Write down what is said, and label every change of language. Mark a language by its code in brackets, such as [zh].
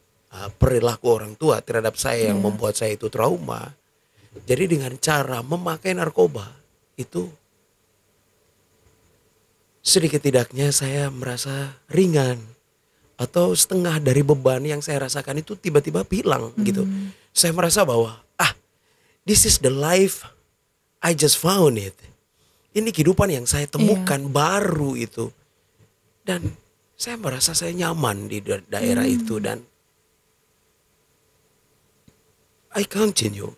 [id] perilaku orang tua terhadap saya yang membuat saya itu trauma. Jadi dengan cara memakai narkoba itu sedikit tidaknya saya merasa ringan atau setengah dari beban yang saya rasakan itu tiba-tiba hilang gitu. Saya merasa bahwa [en] this is the life I just found it. [id] Ini kehidupan yang saya temukan baru itu. Dan saya merasa saya nyaman di daerah itu dan [en] I continue.